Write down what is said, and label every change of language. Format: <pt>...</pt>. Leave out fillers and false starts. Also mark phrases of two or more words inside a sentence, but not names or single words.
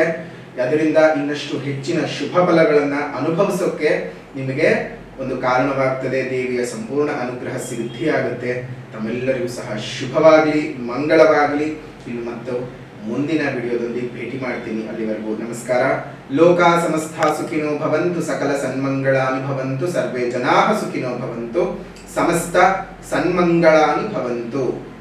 <kn>ಅದರಿಂದ ಇನ್ನಷ್ಟು ಹೆಚ್ಚಿನ ಶುಭ ಫಲಗಳನ್ನ ಅನುಭವಿಸೋಕೆ ನಿಮಗೆ ಒಂದು ಕಾರಣವಾಗ್ತದೆ. ದೇವಿಯ ಸಂಪೂರ್ಣ ಅನುಗ್ರಹ ಸಿದ್ಧಿಯಾಗುತ್ತೆ. ತಮ್ಮೆಲ್ಲರಿಗೂ ಸಹ ಶುಭವಾಗಲಿ, ಮಂಗಳವಾಗಲಿ. ಇನ್ನು ಮತ್ತು ಮುಂದಿನ ವಿಡಿಯೋದೊಂದಿಗೆ ಭೇಟಿ ಮಾಡ್ತೀನಿ. ಅಲ್ಲಿವರೆಗೂ ನಮಸ್ಕಾರ.</kn> <sa>ಲೋಕಾ ಸಮಸ್ತ ಸುಖಿನೋ ಭವಂತು, ಸಕಲ ಸನ್ಮಂಗಳಾನಿ ಭವಂತು, ಸರ್ವೇ ಜನಾಃ ಸುಖಿನೋ ಭವಂತು, ಸಮಸ್ತ ಸನ್ಮಂಗಳಾನಿ ಭವಂತು.</sa>